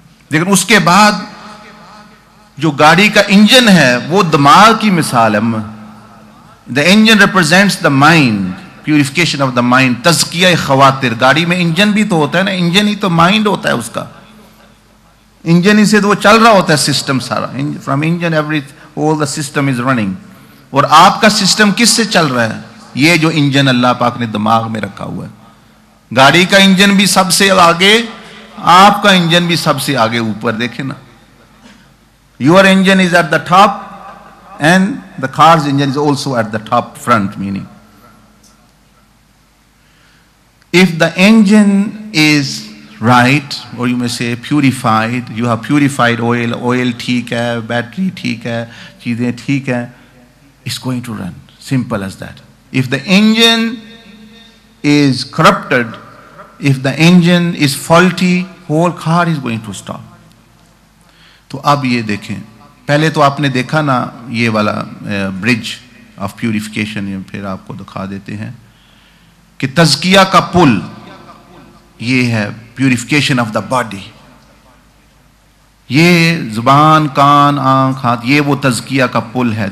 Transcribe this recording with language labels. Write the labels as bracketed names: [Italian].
[Urdu] لیکن اس کے بعد جو گاڑی کا انجن ہے وہ دماغ کی مثال ہے. [English] The engine represents the mind, purification of the mind, تزکیہ خواطر. [Urdu] گاڑی میں انجن بھی تو ہوتا ہے نا، انجن ہی تو مائنڈ ہوتا ہے اس کا. انجن ہی سے تو وہ چل رہا ہوتا ہے سسٹم سارا. [English] From engine all the system is running. [Urdu] اور آپ کا سسٹم کس سے چل رہا ہے؟ یہ جو انجن اللہ پاک نے دماغ میں رکھا ہوا ہے. گاڑی کا انجن بھی سب سے آگے، آپ کا انجن بھی سب سے آگے اوپر. دیکھیں نا، [English] your engine is at the top and the car's engine is also at the top front. Meaning, if the engine is right, or you may say purified, you have purified oil [Urdu] ٹھیک ہے، battery ٹھیک ہے، چیزیں ٹھیک ہیں, [English] it's going to run. Simple as that. If the engine is corrupted, if the engine is faulty, whole car is going to stop. [Urdu] تو اب یہ دیکھیں، پہلے تو آپ نے دیکھا نا یہ والا [English] bridge of purification, [Urdu] پھر آپ کو دکھا دیتے ہیں کہ تزکیہ کا پل یہ ہے [English] Purification of the body. [Urdu] یہ زبان، کان، آنکھ، ہاتھ، یہ وہ تزکیہ کا پل ہے.